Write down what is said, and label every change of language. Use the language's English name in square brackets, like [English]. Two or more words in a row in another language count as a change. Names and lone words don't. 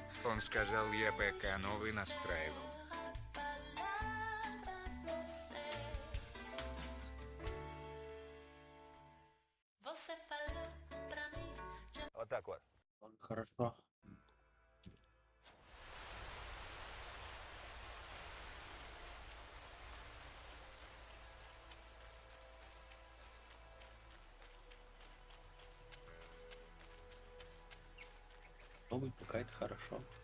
[Russian] Он сказал, я ПК новый настраивал. [Portuguese] Você falou pra mim de [Russian] Вот так вот. Хорошо. Новый ПК это хорошо.